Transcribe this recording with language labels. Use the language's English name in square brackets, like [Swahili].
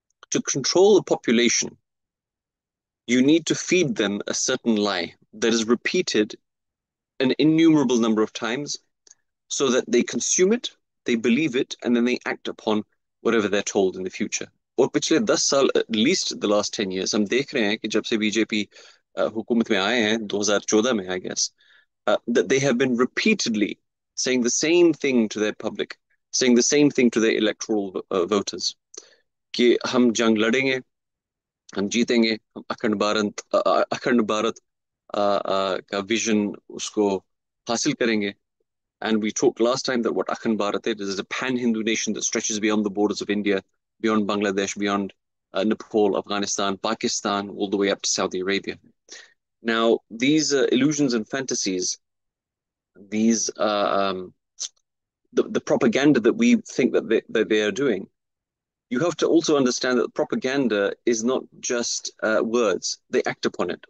[English] to control a population, you need to feed them a certain lie that is repeated an innumerable number of times so that they consume it, they believe it, and then they act upon whatever they're told in the future. [Urdu] اور پچھلے 10 سال, [English] at least the last 10 years, [Urdu] ہم دیکھ رہے ہیں کہ جب سے بی جے پی حکومت میں آئے ہیں 2014 میں, [English] I guess, that they have been repeatedly saying the same thing to their public, saying the same thing to their electoral voters, [Urdu] کہ ہم جنگ لڑیں گے, ہم جیتیں گے, ہم اکھنڈ بھارت کا ویژن اس کو حاصل کریں گے. [English] And we talked last time that what Akhand Bharat is a pan-Hindu nation that stretches beyond the borders of India, beyond Bangladesh, beyond Nepal, Afghanistan, Pakistan, all the way up to Saudi Arabia. Now, these illusions and fantasies, these the propaganda that we think that they are doing, you have to also understand that propaganda is not just words. They act upon it.